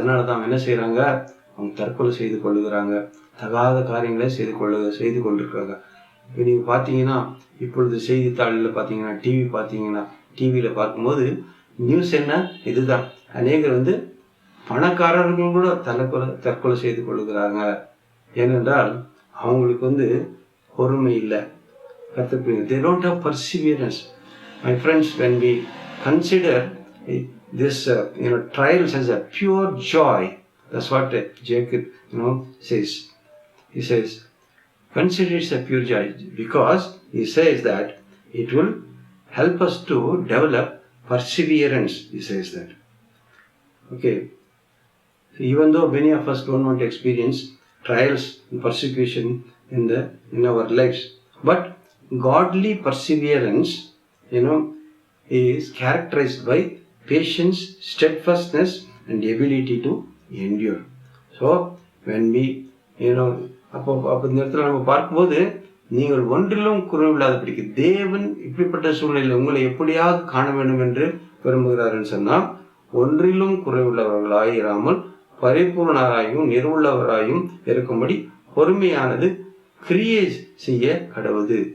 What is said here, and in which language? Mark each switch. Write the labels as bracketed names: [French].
[Tamil] அதனாலதான் என்ன செய்யறாங்க? அவங்க தற்கொலை செய்து கொள்ளுகிறாங்க, தகாத காரியங்களை செய்து கொண்டிருக்காங்க. இப்போ நீங்க பாத்தீங்கன்னா, இப்பொழுது செய்தித்தாளில் பாத்தீங்கன்னா, டிவியில பார்க்கும்போது நியூஸ் என்ன இதுதான், அநேகர் பணக்காரர்கள் கூட தற்கொலை செய்து கொள்ளுகிறாங்க. ஏனென்றால் அவங்களுக்கு பொறுமை இல்லை. [English] They don't have perseverance. My friends, when we consider this trials as a pure joy, that's what Jacob says. He says, consider it a pure joy, because he says that it will help us to develop perseverance. He says that. Okay. So even though many of us don't want to experience trials and persecution in our lives, but godly perseverance, is characterized by patience, steadfastness, and the ability to endure. So when we, [Tamil] அப்போ இந்த இடத்துல நம்ம பார்க்கும்போது, நீங்கள் ஒன்றிலும் குறைவில்லாதபடிக்கு தேவன் இப்படிப்பட்ட சூழ்நிலையில் உங்களை எப்படியாக காண வேண்டும் என்று விரும்புகிறாருன்னு சொன்னா, ஒன்றிலும் குறைவுள்ளவர்களாய் இராமல் பரிபூர்ணராயும் நிறைவுள்ளவராயும் இருக்கும்படி பொறுமையானது கிரியை செய்ய கடவுது.